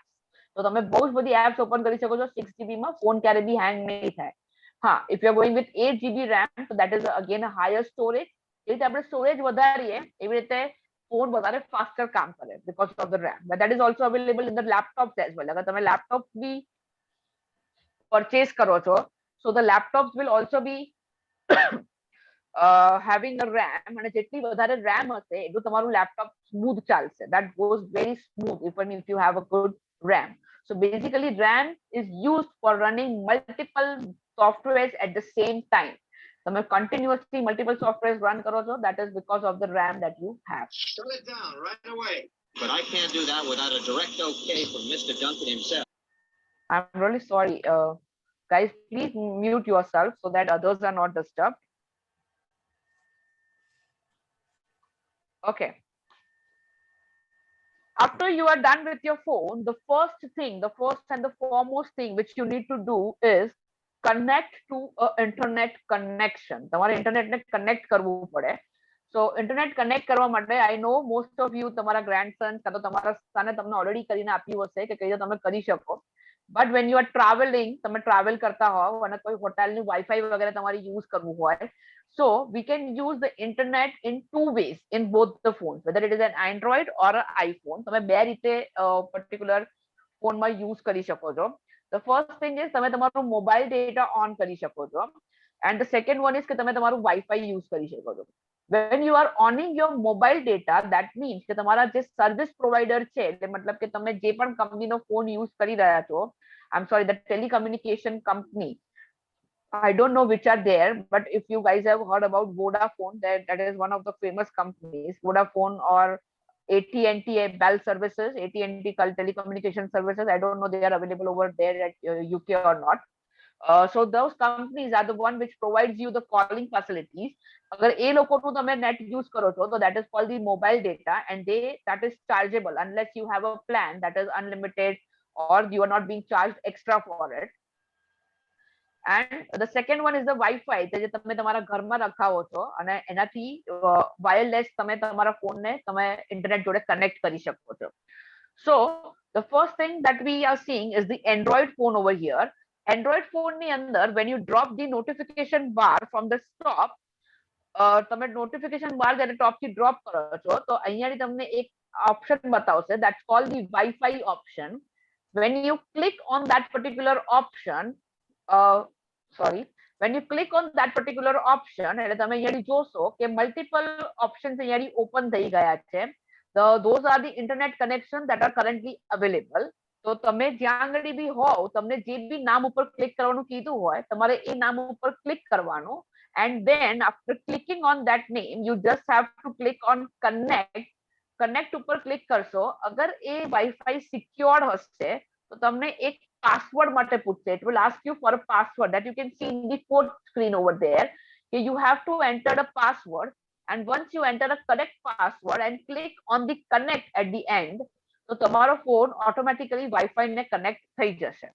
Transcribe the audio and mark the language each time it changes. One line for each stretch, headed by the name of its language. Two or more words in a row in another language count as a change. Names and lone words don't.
Gujarati: તો તમે બહુ જ બધી
English: apps open
Gujarati: કરી શકો છો 6 GB માં, ફોન ક્યારે બી હેંગ નહીં થાય. હા,
English: if you are going with 8 GB RAM, so that is again a higher storage.
Gujarati: એ રીતે આપણે સ્ટોરેજ વધારીએ એવી રીતે ફોન વધારે ફાસ્ટર કામ કરે
English: because of the RAM. But that is also available in the laptops as well.
Gujarati: અગર તમે લેપટોપ બી પરચેસ કરો છો,
English: so the laptops will also be having a RAM,
Gujarati: અને જેટલી વધારે RAM હશે એટલું તમારું લેપટોપ સ્મૂથ ચાલશે.
English: That goes very smooth even if you have a good RAM. So basically RAM is used for running multiple softwares at the same time. તમે continuously multiple softwares run
Gujarati: કરો છો,
English: that is because of the RAM that you have. Shut it down right away. But I can't do that without a direct okay from Mr. Duncan himself. I'm really sorry. Guys, please mute yourself so that others are not disturbed. Okay. After you are done with your phone, the first and the foremost thing which you need to do is connect to a internet connection.
Gujarati: તમારે ઇન્ટરનેટને કનેક્ટ કરવું પડે.
English: So internet connect
Gujarati: કરવા માટે
English: I know most of you
Gujarati: તમારા grandson કાં તો તમારા સને તમને already કરીને આપ્યું હશે કે કઈ રીતે તમે કરી શકો.
English: But when you are traveling,
Gujarati: તમે travel કરતા હોવ અને કોઈ
English: hotelની Wi-Fi
Gujarati: વગેરે તમારે યુઝ કરવું હોય,
English: so we can use the internet in two ways in both the phones, whether it is an Android or an iPhone.
Gujarati: તમે બે રીતે
English: particular ફોનમાં
Gujarati: યુઝ કરી શકો છો.
English: The first thing is
Gujarati: તમે તમારું
English: mobile data on
Gujarati: કરી શકો છો,
English: and the second one is
Gujarati: કે તમે તમારું
English: Wi-Fi use
Gujarati: કરી શકો છો.
English: When you are owning your mobile data, that means
Gujarati: કે તમારા જે
English: service provider
Gujarati: છે, એટલે મતલબ કે તમે જે પણ
English: companyનો phone use
Gujarati: કરી રહ્યા છો,
English: I'm sorry, the telecommunication company, I don't know which are there, but if you guys have heard about Vodafone, that is one of the famous companies, Vodafone or AT&T Bell services, AT&T telecommunication services, I don't know they are available over there at UK or not. So those companies are the one which provides you the calling facilities.
Gujarati: Agar એ લોકોનું તમે
English: net use
Gujarati: કરો છો,
English: so that is called the mobile data, and that is chargeable unless you have a plan that is unlimited or you are not being charged extra for it. And the second one is the Wi-Fi,
Gujarati: જે તમે તમારા ઘરમાં રખાવો છો અને એનાથી વાયરલેસ તમે તમારા ફોનને તમે ઇન્ટરનેટ જોડે કનેક્ટ કરી શકો છો.
English: So the first thing that we are seeing is the Android phone over here. Android phone
Gujarati: ની અંદર
English: when you drop the notification bar from the top, તમે notification bar
Gujarati: જ્યારે
English: top થી drop
Gujarati: કરો છો તો અહીંયાથી તમને એક
English: option બતાવશે that's called the Wi-Fi option. When you click on that particular option, when you click on that particular option,
Gujarati: એટલે તમે અહીંયાથી જોશો કે
English: multiple options
Gujarati: અહીંયાથી open થઈ ગયા છે.
English: Those are the internet connections that are currently available.
Gujarati: તો તમે જ્યાં આગળ બી હોવ, તમને જે બી નામ ઉપર ક્લિક કરવાનું કીધું હોય, તમારે એ નામ ઉપર ક્લિક કરવાનું,
English: and then after clicking on that name, you just have to click on connect
Gujarati: ઉપર ક્લિક કરશો. અગર એ વાઈફાઈ સિક્યોર્ડ હશે તો તમને એક પાસવર્ડ માટે પૂછશે.
English: It will ask you for a password that you can see in the fourth screen over there. You have to enter a password, and once you enter a correct password and click on the connect at the end,
Gujarati: તો તમારો ફોન
English: automatically Wi-Fi
Gujarati: ને કનેક્ટ થઈ જશે.